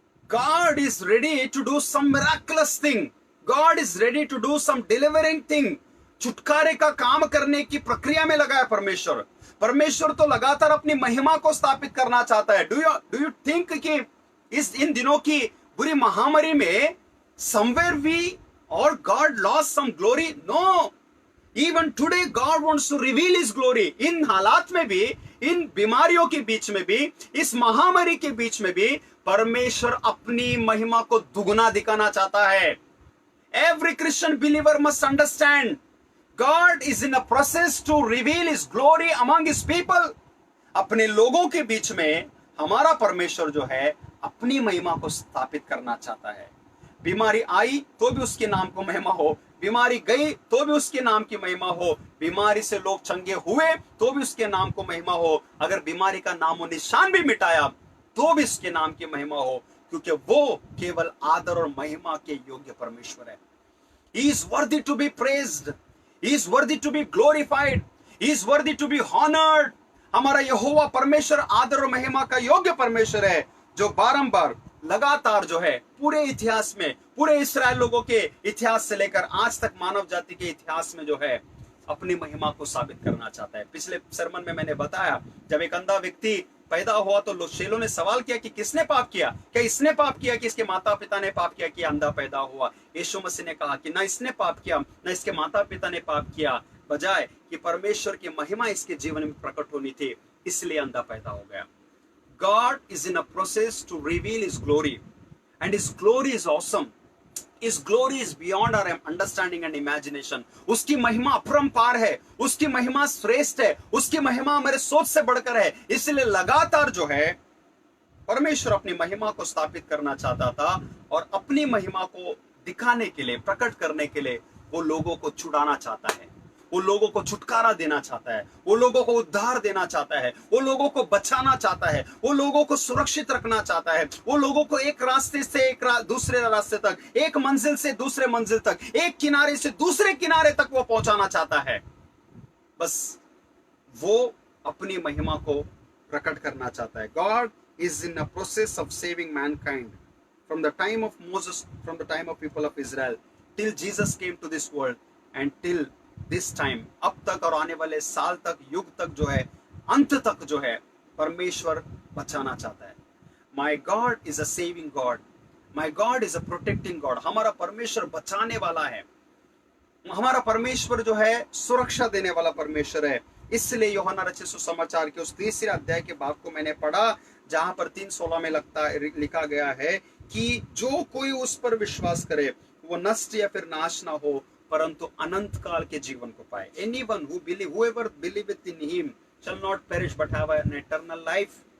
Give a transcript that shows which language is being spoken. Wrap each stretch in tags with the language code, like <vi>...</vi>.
<en>God is ready to do some miraculous thing. God is ready to do some delivering thing.</en> <hi>छुटकारे का काम करने की प्रक्रिया में लगा है परमेश्वर। परमेश्वर तो लगातार अपनी महिमा को स्थापित करना चाहता है।</hi> <en>do you think</en> <hi>कि इन दिनों की बुरी महामारी में</hi> <en>somewhere we or God lost some glory? No. Even today God wants to reveal His glory.</en> <hi>इन हालात में भी, इन बीमारियों के बीच में भी, इस महामारी के बीच में भी परमेश्वर अपनी महिमा को दुगना दिखाना चाहता है।</hi> <en>Every Christian believer must understand God is in a process to reveal His glory among His people.</en> <hi>अपने लोगों के बीच में हमारा परमेश्वर जो है अपनी महिमा को स्थापित करना चाहता है। बीमारी आई तो भी उसके नाम को महिमा हो, बीमारी गई तो भी उसके नाम की महिमा हो, बीमारी से लोग चंगे हुए तो भी उसके नाम को महिमा हो, अगर बीमारी का नामो निशान भी मिटाया तो भी उसके नाम की महिमा हो, क्योंकि वो केवल आदर और महिमा के योग्य परमेश्वर है।</hi> <en>He is worthy to be praised. He is worthy to be glorified. He is worthy to be honored.</en> <hi>हमारा यहोवा परमेश्वर आदर और महिमा का योग्य परमेश्वर है, जो बारंबार लगातार जो है पूरे इतिहास में, पूरे इस्राएल लोगों के इतिहास से लेकर आज तक मानव जाति के इतिहास में जो है अपनी महिमा को साबित करना चाहता है। पिछले सरमन में मैंने बताया, जब एक अंधा व्यक्ति पैदा हुआ तो शेलों ने सवाल किया कि किसने पाप किया, क्या इसने पाप किया कि इसके माता पिता ने पाप किया कि अंधा पैदा हुआ? यीशु मसीह ने कहा कि ना इसने पाप किया ना इसके माता पिता ने पाप किया, बजाय कि परमेश्वर की महिमा इसके जीवन में प्रकट होनी थी, इसलिए अंधा पैदा हो गया।</hi> <en>God is in a process to reveal His glory, and His glory is awesome. His glory is beyond our understanding and imagination.</en> <hi>उसकी महिमा अपरंपार है, उसकी महिमा श्रेष्ठ है, उसकी महिमा हमारे सोच से बढ़कर है। इसलिए लगातार जो है परमेश्वर अपनी महिमा को स्थापित करना चाहता था, और अपनी महिमा को दिखाने के लिए, प्रकट करने के लिए वो लोगों को छुड़ाना चाहता है, वो लोगों को छुटकारा देना चाहता है, वो लोगों को उद्धार देना चाहता है, वो लोगों को बचाना चाहता है, वो लोगों को सुरक्षित रखना चाहता है, वो लोगों को एक रास्ते से दूसरे रास्ते तक, एक मंजिल से दूसरे मंजिल तक, एक किनारे से दूसरे किनारे तक वो पहुंचाना चाहता है। बस वो अपनी महिमा को प्रकट करना चाहता है।</hi> <en>God is in a process of saving mankind from the time of Moses, from the time of people of Israel till Jesus came to this world and till this time,</en> <hi>अब तक और आने वाले साल तक, युग तक जो है, अंत तक जो है परमेश्वर बचाना चाहता है।</hi> <en>My God is a saving God, my God is a protecting God.</en> <hi>हमारा परमेश्वर बचाने वाला है, हमारा परमेश्वर जो है सुरक्षा देने वाला परमेश्वर है। इसलिए यूहन्ना रचित सुसमाचार के उस 3 अध्याय के भाग को मैंने पढ़ा, जहां पर 3:16 में लिखा गया है कि जो कोई उस पर विश्वास करे वो नष्ट या फिर नाश ना हो, परंतु अनंत काल के जीवन को पाए।</hi> <en>Anyone who believe, whoever believeth in him shall not perish but have an eternal life.</en>